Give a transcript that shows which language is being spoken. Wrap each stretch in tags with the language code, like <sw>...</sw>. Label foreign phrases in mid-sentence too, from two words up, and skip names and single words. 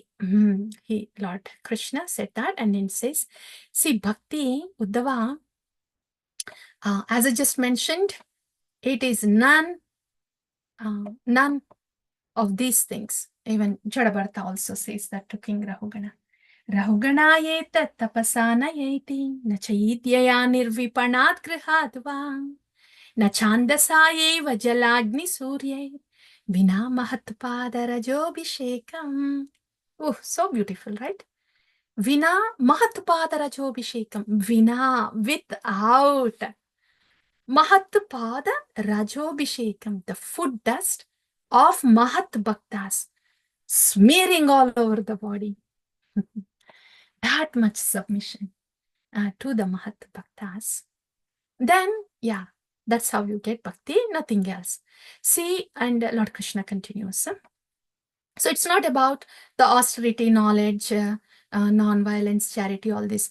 <en>Lord Krishna said that, and then says, see, bhakti, Uddhava, as I just mentioned, it is none of these things. Even Jadabharta also says that to King Rahugana.</en> <sa>रहूगणैतत्तपसा न याति न चेज्यया निर्वपणाद्गृहाद्वा न च्छन्दसा नैव जलाग्निसूर्यैर्विना महत्पादरजोऽभिषेकम्.</sa> <en>Oh, so beautiful, right?</en> <sa>विना महत्पादरजोऽभिषेकम्.</sa> <en>Vina, without.</en> <sa>महत्पादरजोऽभिषेकम्,</sa> <en>the foot dust of Mahat Bhaktas, smearing all over the body. That much submission to the Mahat Bhaktas. Then, that's how you get bhakti, nothing else. See, and Lord Krishna continues. So it's not about the austerity, knowledge, non-violence, charity, all this.</en>